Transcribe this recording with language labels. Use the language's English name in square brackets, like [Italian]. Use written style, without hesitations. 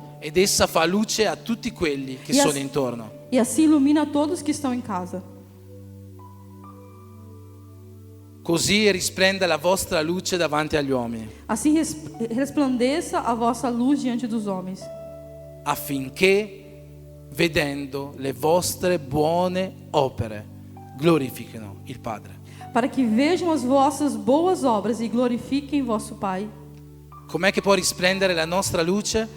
[Italian] ed essa fa luce a tutti quelli che sono intorno. [Portuguese] E assim ilumina todos que estão em casa. [Italian] Così risplenda la vostra luce davanti agli uomini, [Portuguese] Assim resplandeça a vossa luz diante dos homens, [Italian] affinché vedendo le vostre buone opere glorifichino il Padre. [Portuguese] para que vejam as vossas boas obras e glorifiquem vosso Pai. [Italian] Com'è che può risplendere la nostra luce?